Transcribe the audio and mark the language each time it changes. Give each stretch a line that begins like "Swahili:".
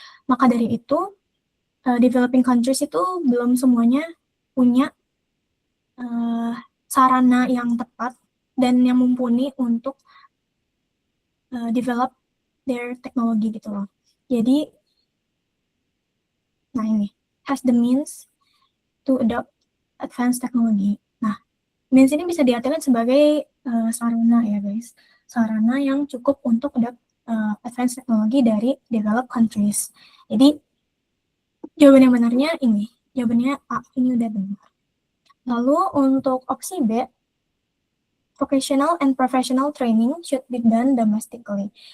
Indonesian: Maka dari itu, developing countries itu belum semuanya punya sarana yang tepat dan yang mumpuni untuk
English: develop their technology
Indonesian: gitu loh. Jadi, nah ini,
English: has the means to adopt advanced technology.
Indonesian: Nah, means ini bisa diartikan sebagai sarana ya guys, sarana yang cukup untuk
English: adopt advanced technology
Indonesian: dari developed countries. Jadi, jawaban yang benarnya ini, jawabannya A, ini udah benar. Lalu untuk opsi B,
English: vocational and professional training should be done domestically.